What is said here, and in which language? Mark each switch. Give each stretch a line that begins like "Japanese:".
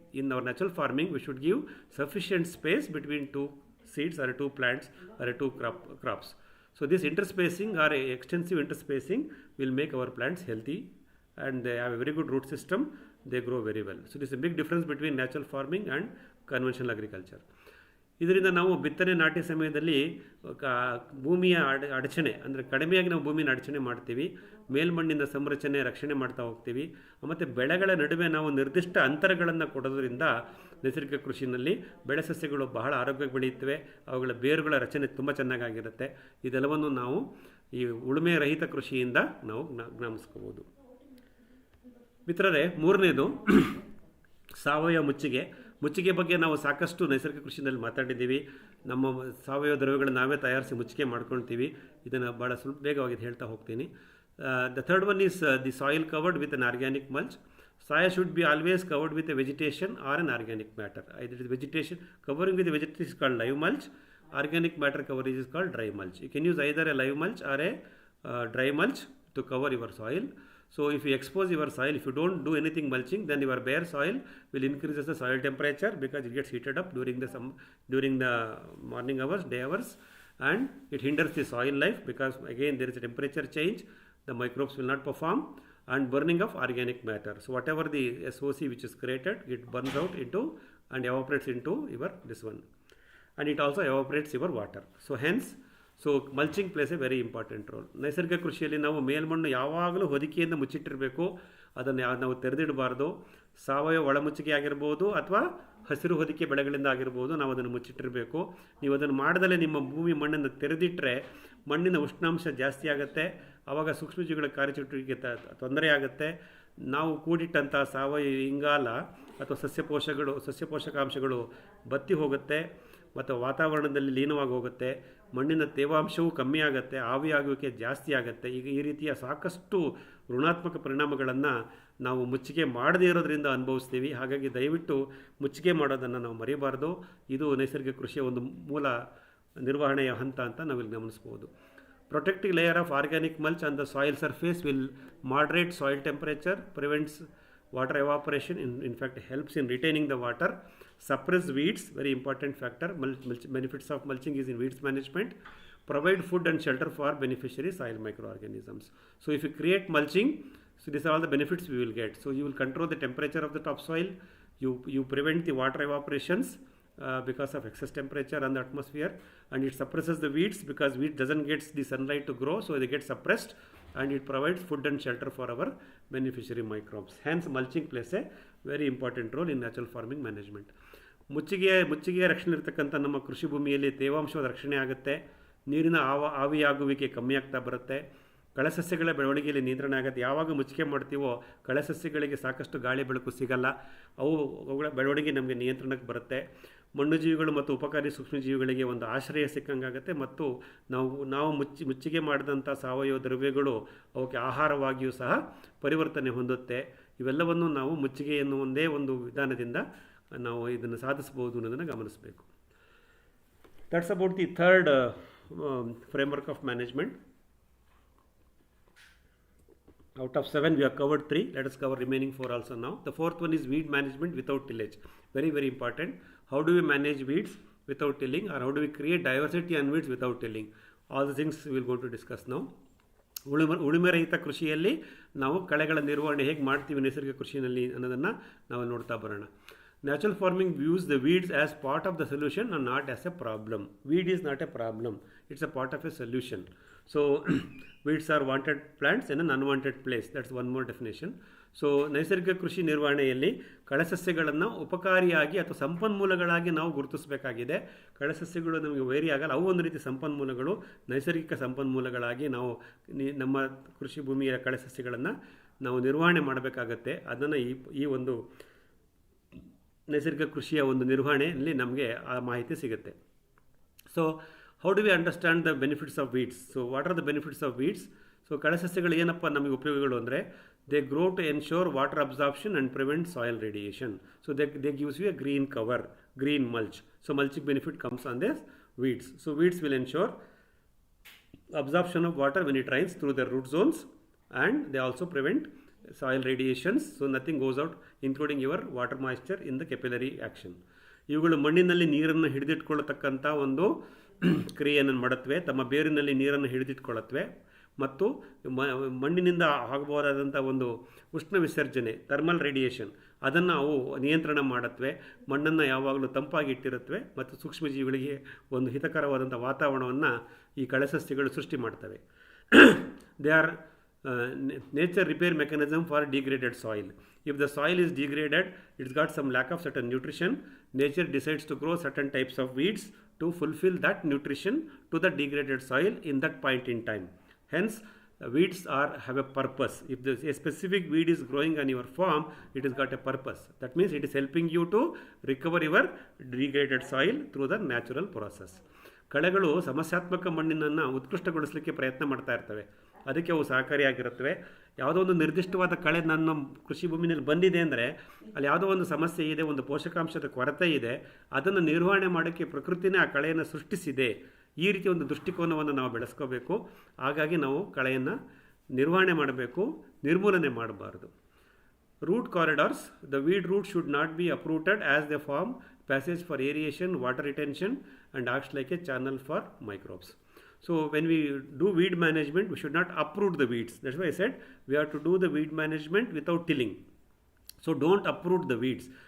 English: In our natural farming, we should give sufficient space between two seeds or two plants or two crops. So this interspacing or extensive interspacing will make our plants healthy, and they have a very good root system. They grow very well. So this is a big difference between natural farming and conventional agriculture.
Kannada: ಇದರಿಂದ ನಾವು ಬಿತ್ತನೆ ನಾಟಿ ಸಮಯದಲ್ಲಿ ಭೂಮಿಯ ಅಡಚಣೆ ಅಂದರೆ ಕಡಿಮೆಯಾಗಿ ನಾವು ಭೂಮಿನ ಅಡಚಣೆ ಮಾಡ್ತೀವಿ, ಮೇಲ್ಮಣ್ಣಿನ ಸಂರಚನೆ ರಕ್ಷಣೆ ಮಾಡ್ತಾ ಹೋಗ್ತೀವಿ. ಮತ್ತು ಬೆಳೆಗಳ ನಡುವೆ ನಾವು ನಿರ್ದಿಷ್ಟ ಅಂತರಗಳನ್ನು ಕೊಡೋದ್ರಿಂದ ನೈಸರ್ಗಿಕ ಕೃಷಿನಲ್ಲಿ ಬೆಳೆ ಸಸ್ಯಗಳು ಬಹಳ ಆರೋಗ್ಯವಾಗಿ ಬೆಳೆಯುತ್ತವೆ, ಅವುಗಳ ಬೇರುಗಳ ರಚನೆ ತುಂಬ ಚೆನ್ನಾಗಿರುತ್ತೆ. ಇದೆಲ್ಲವನ್ನು ನಾವು ಈ ಉಳುಮೆ ರಹಿತ ಕೃಷಿಯಿಂದ ನಾವು ಗಮನಿಸ್ಕೋಬೋದು. ಮಿತ್ರರೇ, ಮೂರನೇದು ಸಾವಯವ ಮುಚ್ಚಿಗೆ ಬಗ್ಗೆ ನಾವು ಸಾಕಷ್ಟು ನೈಸರ್ಗಿಕ ಕೃಷಿಯಲ್ಲಿ ಮಾತಾಡಿದ್ದೀವಿ. ನಮ್ಮ ಸಾವಯವ ದ್ರವ್ಯಗಳನ್ನು ನಾವೇ ತಯಾರಿಸಿ ಮುಚ್ಚಿಗೆ ಮಾಡ್ಕೊಳ್ತೀವಿ. ಇದನ್ನು ಭಾಳ ಸ್ವಲ್ಪ ಬೇಗವಾಗಿ ಹೇಳ್ತಾ ಹೋಗ್ತೀನಿ.
English: The third one is the soil covered with an organic mulch. Soil should be always covered with a vegetation or an organic matter. Either it is vegetation, covering with a vegetation is called live mulch. Organic matter coverage is called dry mulch. You can use either a live mulch or a dry mulch to cover your soil. So if you expose your soil, if you don't do anything mulching, then your bare soil will increase the soil temperature because it gets heated up during the morning hours, day hours, and it hinders the soil life because again there is a temperature change, the microbes will not perform, and burning of organic matter. So whatever the SOC which is created, it burns out into and evaporates into your this one, and it also evaporates your water. So hence, so mulching plays a very important role.
Kannada: ನೈಸರ್ಗಿಕ ಕೃಷಿಯಲ್ಲಿ ನಾವು ಮೇಲ್ಮಣ್ಣು ಯಾವಾಗಲೂ ಹೊದಿಕೆಯಿಂದ ಮುಚ್ಚಿಟ್ಟಿರಬೇಕು, ಅದನ್ನು ನಾವು ತೆರೆದಿಡಬಾರ್ದು. ಸಾವಯವ ಒಳಮುಚ್ಚಿಗೆ ಆಗಿರ್ಬೋದು ಅಥವಾ ಹಸಿರು ಹೊದಿಕೆ ಬೆಳೆಗಳಿಂದ ಆಗಿರ್ಬೋದು, ನಾವು ಅದನ್ನು ಮುಚ್ಚಿಟ್ಟಿರಬೇಕು. ನೀವು ಅದನ್ನು ಮಾಡದಲ್ಲೇ ನಿಮ್ಮ ಭೂಮಿ ಮಣ್ಣನ್ನು ತೆರೆದಿಟ್ಟರೆ ಮಣ್ಣಿನ ಉಷ್ಣಾಂಶ ಜಾಸ್ತಿ ಆಗುತ್ತೆ, ಆವಾಗ ಸೂಕ್ಷ್ಮಜೀವಿಗಳ ಕಾರ್ಯಚಟುವಟಿಕೆ ತೊಂದರೆ ಆಗುತ್ತೆ. ನಾವು ಕೂಡಿಟ್ಟಂಥ ಸಾವಯವ ಇಂಗಾಲ ಅಥವಾ ಸಸ್ಯ ಪೋಷಕಾಂಶಗಳು ಬತ್ತಿ ಹೋಗುತ್ತೆ ಮತ್ತು ವಾತಾವರಣದಲ್ಲಿ ಲೀನವಾಗಿ ಹೋಗುತ್ತೆ. ಮಣ್ಣಿನ ತೇವಾಂಶವೂ ಕಮ್ಮಿ ಆಗುತ್ತೆ, ಆವಿಯಾಗುವಿಕೆ ಜಾಸ್ತಿ ಆಗುತ್ತೆ. ಈಗ ಈ ರೀತಿಯ ಸಾಕಷ್ಟು ಋಣಾತ್ಮಕ ಪರಿಣಾಮಗಳನ್ನು ನಾವು ಮುಚ್ಚಿಗೆ ಮಾಡದೇ ಇರೋದ್ರಿಂದ ಅನುಭವಿಸ್ತೀವಿ. ಹಾಗಾಗಿ ದಯವಿಟ್ಟು ಮುಚ್ಚಿಗೆ ಮಾಡೋದನ್ನು ನಾವು ಮರೆಯಬಾರ್ದು. ಇದು ನೈಸರ್ಗಿಕ ಕೃಷಿಯ ಒಂದು ಮೂಲ ನಿರ್ವಹಣೆಯ ಹಂತ ಅಂತ ನಾವಿಲ್ಲಿ ಗಮನಿಸ್ಬೋದು.
English: Protecting layer of organic mulch on the soil surface will moderate soil temperature, prevents water evaporation, in fact helps in retaining the water, suppress weeds, very important factor. Benefits of mulching is in weeds management, provide food and shelter for beneficiary soil microorganisms. So if you create mulching, so these are all the benefits we will get. So you will control the temperature of the topsoil, you prevent the water evaporations because of excess temperature on the atmosphere, and it suppresses the weeds because wheat doesn't get the sunlight to grow, so they get suppressed, and it provides food and shelter for our beneficiary microbes. Hence mulching plays a very important role in natural farming management.
Kannada: ಮುಚ್ಚಿಗೆಯ ರಕ್ಷಣೆ ಇರತಕ್ಕಂಥ ನಮ್ಮ ಕೃಷಿ ಭೂಮಿಯಲ್ಲಿ ತೇವಾಂಶದ ರಕ್ಷಣೆ ಆಗುತ್ತೆ, ನೀರಿನ ಆವಿಯಾಗುವಿಕೆ ಕಮ್ಮಿ ಆಗ್ತಾ ಬರುತ್ತೆ, ಕಳೆಸಸ್ಯಗಳ ಬೆಳವಣಿಗೆಯಲ್ಲಿ ನಿಯಂತ್ರಣ ಆಗುತ್ತೆ. ಯಾವಾಗ ಮುಚ್ಚಿಗೆ ಮಾಡ್ತೀವೋ ಕಳೆಸಸ್ಯಗಳಿಗೆ ಸಾಕಷ್ಟು ಗಾಳಿ ಬೆಳಕು ಸಿಗಲ್ಲ, ಅವುಗಳ ಬೆಳವಣಿಗೆ ನಮಗೆ ನಿಯಂತ್ರಣಕ್ಕೆ ಬರುತ್ತೆ. ಮಣ್ಣು ಜೀವಿಗಳು ಮತ್ತು ಉಪಕಾರಿ ಸೂಕ್ಷ್ಮಜೀವಿಗಳಿಗೆ ಒಂದು ಆಶ್ರಯ ಸಿಕ್ಕಂಗಾಗುತ್ತೆ, ಮತ್ತು ನಾವು ಮುಚ್ಚಿಗೆ ಮಾಡಿದಂಥ ಸಾವಯವ ದ್ರವ್ಯಗಳು ಅವಕ್ಕೆ ಆಹಾರವಾಗಿಯೂ ಸಹ ಪರಿವರ್ತನೆ ಹೊಂದುತ್ತೆ. ಇವೆಲ್ಲವನ್ನು ನಾವು ಮುಚ್ಚಿಗೆ ಎನ್ನುವ ಒಂದೇ ಒಂದು ವಿಧಾನದಿಂದ ನಾವು ಇದನ್ನು ಸಾಧಿಸಬಹುದು ಅನ್ನೋದನ್ನು ಗಮನಿಸಬೇಕು.
English: That's about the third framework of management. Out of 7 we have covered 3. Let us cover remaining 4 also now. The fourth one is weed management without tillage. Very very important. How do we manage weeds without tilling, or how do we create diversity on weeds without tilling? All the things we will go to discuss now.
Kannada: ಉಳುಮೆ ರಹಿತ ಕೃಷಿಯಲ್ಲಿ ನಾವು ಕಳೆಗಳ ನಿರ್ವಹಣೆ ಹೇಗೆ ಮಾಡ್ತೀವಿ ನೈಸರ್ಗಿಕ ಕೃಷಿಯಲ್ಲಿ ಅನ್ನೋದನ್ನು ನಾವು ನೋಡ್ತಾ ಬರೋಣ.
English: Natural farming views the weeds as part of the solution and not as a problem. Weed is not a problem, it's a part of a solution. So weeds are wanted plants in an unwanted place. That's one more definition.
Kannada: So ನೈಸರ್ಗಿಕ ಕೃಷಿ ನಿರ್ವಹಣೆಯಲ್ಲಿ ಕಳೆಸಸ್ಯಗಳನ್ನು ಉಪಕಾರಿಯಾಗಿ ಅಥವಾ ಸಂಪನ್ಮೂಲಗಳಾಗಿ ನಾವು ಗುರುತಿಸಬೇಕಾಗಿದೆ. ಕಳೆಸಸ್ಯಗಳು ನಮಗೆ ವೈರಿ ಆಗಲ್ಲ, ಅವು ಒಂದು ರೀತಿ ಸಂಪನ್ಮೂಲಗಳು, ನೈಸರ್ಗಿಕ ಸಂಪನ್ಮೂಲಗಳಾಗಿ ನಾವು ನಮ್ಮ ಕೃಷಿ ಭೂಮಿಯ ಕಳೆಸಸ್ಯಗಳನ್ನು ನಾವು ನಿರ್ವಹಣೆ ಮಾಡಬೇಕಾಗತ್ತೆ. ಅದನ್ನು ಈ ಒಂದು ನೈಸರ್ಗಿಕ ಕೃಷಿಯ ಒಂದು ನಿರ್ವಹಣೆಯಲ್ಲಿ ನಮಗೆ ಆ ಮಾಹಿತಿ ಸಿಗುತ್ತೆ.
English: So how do we understand the benefits of weeds? So what are the benefits of weeds?
Kannada: So ಕಳೆಸಸ್ಯಗಳು ಏನಪ್ಪ ನಮಗೆ ಉಪಯೋಗಗಳು ಅಂದರೆ,
English: They grow to ensure water absorption and prevent soil radiation. So they gives you a green cover, green mulch. So mulching benefit comes on this weeds. So weeds will ensure absorption of water when it rains through the root zones, and they also prevent soil radiations, so nothing goes out, including your water moisture in the capillary action.
Kannada: ಇವುಗಳು ಮಣ್ಣಿನಲ್ಲಿ ನೀರನ್ನು ಹಿಡಿದಿಟ್ಕೊಳ್ಳತಕ್ಕಂಥ ಒಂದು ಕ್ರಿಯೆಯನ್ನು ಮಾಡುತ್ತವೆ, ತಮ್ಮ ಬೇರಿನಲ್ಲಿ ನೀರನ್ನು ಹಿಡಿದಿಟ್ಕೊಳ್ಳುತ್ತವೆ, ಮತ್ತು ಮಣ್ಣಿನಿಂದ ಆಗಬಹುದಾದಂಥ ಒಂದು ಉಷ್ಣ ವಿಸರ್ಜನೆ, ಥರ್ಮಲ್ ರೇಡಿಯೇಷನ್, ಅದನ್ನು ಅವು ನಿಯಂತ್ರಣ ಮಾಡುತ್ತವೆ. ಮಣ್ಣನ್ನು ಯಾವಾಗಲೂ ತಂಪಾಗಿ ಇಟ್ಟಿರುತ್ತವೆ ಮತ್ತು ಸೂಕ್ಷ್ಮಜೀವಿಗಳಿಗೆ ಒಂದು ಹಿತಕರವಾದಂಥ ವಾತಾವರಣವನ್ನು ಈ ಕಳೆಸಸ್ಯಗಳು ಸೃಷ್ಟಿ ಮಾಡ್ತವೆ.
English: They are nature repair mechanism for degraded soil. If the soil is degraded, it's got some lack of certain nutrition, nature decides to grow certain types of weeds to fulfill that nutrition to the degraded soil in that point in time. Hence weeds have a purpose. If a specific weed is growing on your farm, it has got a purpose. That means it is helping you to recover your degraded soil through the natural process.
Kannada: ಕಳೆಗಳು ಸಮಸ್ಯಾತ್ಮಕ ಮಣ್ಣಿನನ್ನು ಉತ್ಕೃಷ್ಟಗೊಳಿಸಲಿಕ್ಕೆ ಪ್ರಯತ್ನ ಮಾಡ್ತಾ ಇರ್ತವೆ, ಅದಕ್ಕೆ ಅವು ಸಹಕಾರಿಯಾಗಿರುತ್ತವೆ. ಯಾವುದೋ ಒಂದು ನಿರ್ದಿಷ್ಟವಾದ ಕಳೆ ನನ್ನ ಕೃಷಿ ಭೂಮಿನಲ್ಲಿ ಬಂದಿದೆ ಅಂದರೆ ಅಲ್ಲಿ ಯಾವುದೋ ಒಂದು ಸಮಸ್ಯೆ ಇದೆ, ಒಂದು ಪೋಷಕಾಂಶದ ಕೊರತೆ ಇದೆ, ಅದನ್ನು ನಿರ್ವಹಣೆ ಮಾಡೋಕ್ಕೆ ಪ್ರಕೃತಿನೇ ಆ ಕಳೆಯನ್ನು ಸೃಷ್ಟಿಸಿದೆ. ಈ ರೀತಿ ಒಂದು ದೃಷ್ಟಿಕೋನವನ್ನು ನಾವು ಬೆಳೆಸ್ಕೋಬೇಕು. ಹಾಗಾಗಿ ನಾವು ಕಳೆಯನ್ನು ನಿರ್ವಹಣೆ ಮಾಡಬೇಕು, ನಿರ್ಮೂಲನೆ ಮಾಡಬಾರ್ದು.
English: Root corridors. The weed root should not be uprooted as they form passage for aeration, water retention, and acts like a channel for microbes. So when we do weed management, we should not uproot the weeds. That's why I said we have to do the weed management without tilling. So don't uproot the weeds.